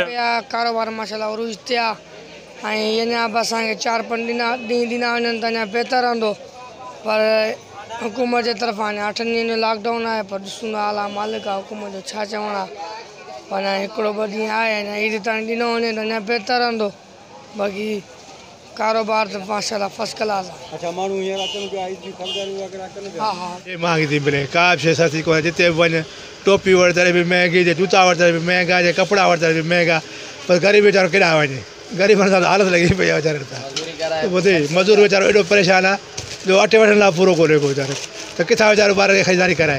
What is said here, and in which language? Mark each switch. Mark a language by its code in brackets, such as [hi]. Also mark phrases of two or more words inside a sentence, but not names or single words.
[sd] कारोबार माशाल्लाह उरूज थिया ऐं अञा बि असांखे 4-5 ॾींहं ॾिना वञनि त अञा बहितर रहंदो। पर हुकूमत जे तरफ़ां अञा 8 ॾींहंनि जो लॉकडाउन आहे, पर ॾिसूं था अला मालिक आहे हुकूमत जो छा चवणु आहे। पर अञा 1-2 ॾींहं आहे, अञा ईद ताईं ॾिनो वञे त अञा बहितर रहंदो। [ur] باقی کاروبار تو ماشاءاللہ [en] first class [ur] है। अच्छा, [sd] माण्हू हींअर अचनि पिया, ईद जी ख़रीदारी वग़ैरह कनि पिया। हाँ महंगी थी मिले, का बि शइ सस्ती कोन्हे। जिते बि वञ, टोपी वरितल बि महांगी, जूता वरितल बि महांगा, कपिड़ा वरितल बि महांगा। पर ग़रीब वीचारो केॾांहुं वञे, ग़रीबनि सां हालत लॻी पई आहे वीचारनि सां। ॿुधी मज़ूर वीचारो एॾो परेशान आहे जो अटे वठण लाइ पूरो कोन्हे को वीचारो, त किथां वीचारो ॿार खे ख़रीदारी कराए।